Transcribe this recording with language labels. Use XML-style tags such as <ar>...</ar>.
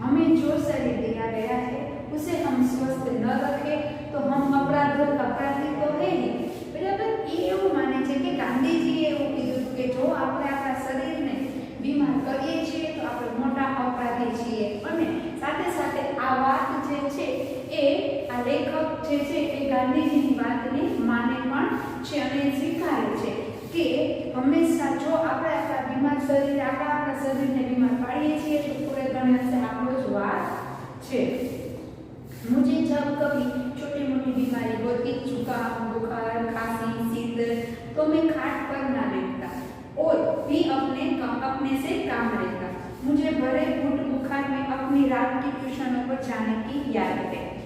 <hi>हमें जो शरीर दिया गया है उसे हम स्वस्थ न रखें तो हम अपराधी तो है ही। बराबर ये</hi> <gu>એવું માને છે કે ગાંધીજીએ એવું કીધું કે જો આપણે આપણા શરીરને બીમાર કરીએ છીએ તો આપણે મોટા અપરાધી છીએ। અને સાથે સાથે આ વાત જે છે એ આ લેખક જે છે એ ગાંધીજીની વાતને માને પણ છે અને સ્વીકારે છે કે હંમેશા જો આપણે આપણા બીમાર શરીર આપણા શરીરને બીમાર પાડીએ છીએ તો પૂરે ગણ્યા છે આપણો જ વાત છે।</gu> <hi>मुझे जब कभी छोटी मोटी बीमारी होती, जुकाम, बुखार, खांसी, शीत, तो मैं खाट पर ना लेटता और भी अपने से काम लेता। मुझे भरे घुट बुखार में अपनी रात की ट्यूशनों पर जाने की याद है।</hi>